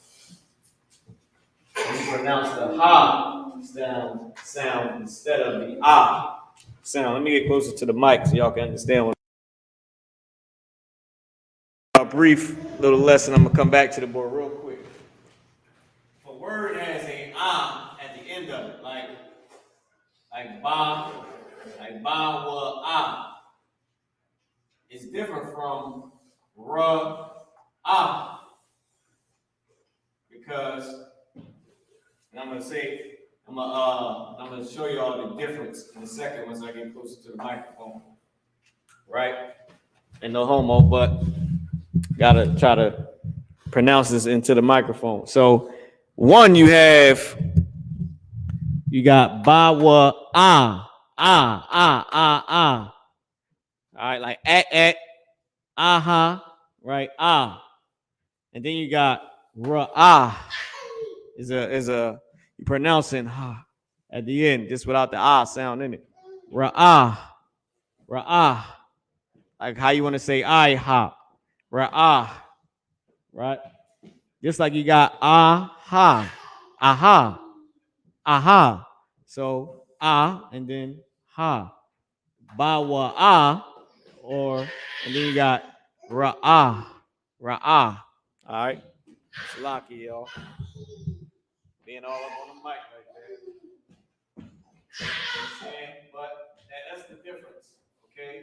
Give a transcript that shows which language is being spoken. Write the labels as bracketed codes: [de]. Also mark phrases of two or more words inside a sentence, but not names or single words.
[en] You pronounce the ha sound instead of the ah sound. Let me get closer to the mic so y'all can understand what. A brief little lesson. I'm gonna come back to the board real quick. If a word has a ah at the end of it, like ba wa ah, it's different from ra ah because, and I'm gonna show you all the difference in a second once I get closer to the microphone, right? And no homo, but gotta try to pronounce this into the microphone. So one, you got ba wa ah. All right, like aha, right? Ah. And then you got ra'ah. Is a you pronouncing ha at the end, just without the ah sound in it. Ra'ah. Like how you want to say I hop. Ra'ah. Right? Just like you got aha. So and then ha. Ba wa and then you got ra'ah. All right. It's lucky, y'all. Being all up on the mic right there. But that's the difference, okay?